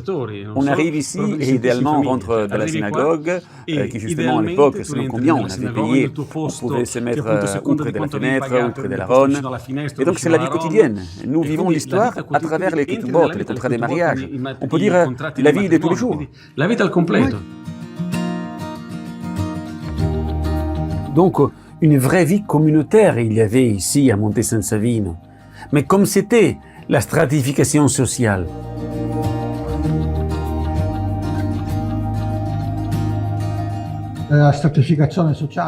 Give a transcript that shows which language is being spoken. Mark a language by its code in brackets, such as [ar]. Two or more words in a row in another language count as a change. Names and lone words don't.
[fr] On arrive ici et idéalement on rentre dans la synagogue, qui justement à l'époque, selon combien on avait payé, on pouvait se mettre outre de la fenêtre, outre de la ronde. Et donc c'est la vie quotidienne. Nous vivons l'histoire à travers les ketubot, les contrats des mariages. On peut dire la vie de tous les jours. [it] La vita al completo. [fr] Donc, une vraie vie communautaire il y avait ici à Monte San Savino. Mais comme c'était la stratification sociale. La stratification sociale.